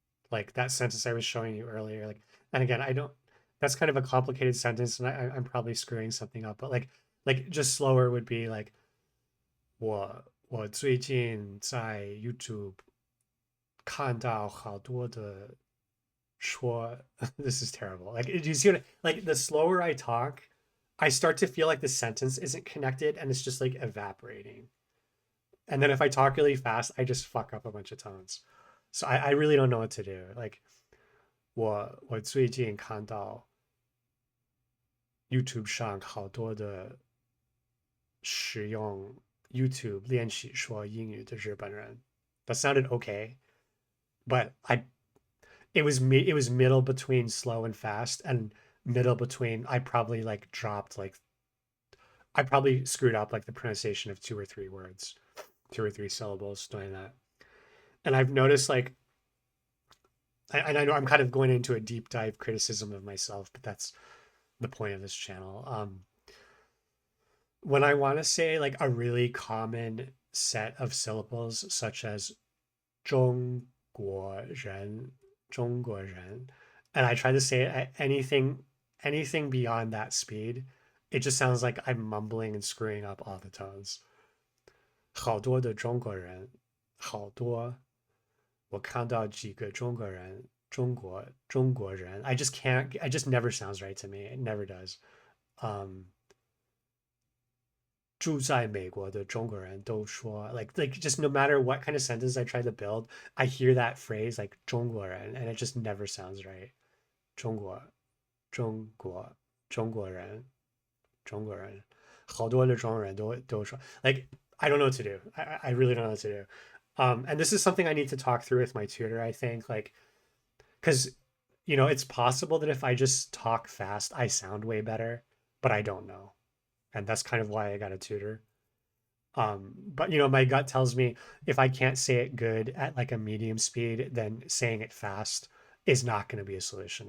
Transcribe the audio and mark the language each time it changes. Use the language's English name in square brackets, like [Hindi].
[English] Like that sentence I was showing you earlier. Like, and again, I don't, that's kind of a complicated sentence and I'm probably screwing something up, but like just slower would be like, [Chinese] 我最近在 YouTube 看到好多的说 [English] this is terrible. Like, do you see what, like the slower I talk, I start to feel like the sentence isn't connected and it's just like evaporating. And then if I talk really fast, I just fuck up a bunch of tones. So I really don't know what to do. [Chinese] Like, 我最近看到 YouTube 上好多的使用 YouTube 练习说英语的日本人. [English] That sounded okay, but it was middle between slow and fast, and middle between I probably like dropped like, I probably screwed up like the pronunciation of two or three words, two or three syllables doing that. And I've noticed like, and I know I'm kind of going into a deep dive criticism of myself, but that's the point of this channel. When I want to say like a really common set of syllables, such as 中国人, 中国人, and I try to say it at anything beyond that speed, it just sounds like I'm mumbling and screwing up all the tones. [Chinese] 好多的中国人，好多，我看到几个中国人，中国人. [English] I just can't. It just never sounds right to me. It never does. Um, [Chinese] 住在美国的中国人都说 [English] like just no matter what kind of sentence I try to build, I hear that phrase like 中国人 and it just never sounds right. [Chinese] 中国中国中国人好多的中国人都说 [English] like I don't know what to do. I really don't know what to do. And this is something I need to talk through with my tutor, I think, like, because it's possible that if I just talk fast, I sound way better, but I don't know. And that's kind of why I got a tutor. But my gut tells me if I can't say it good at like a medium speed, then saying it fast is not going to be a solution.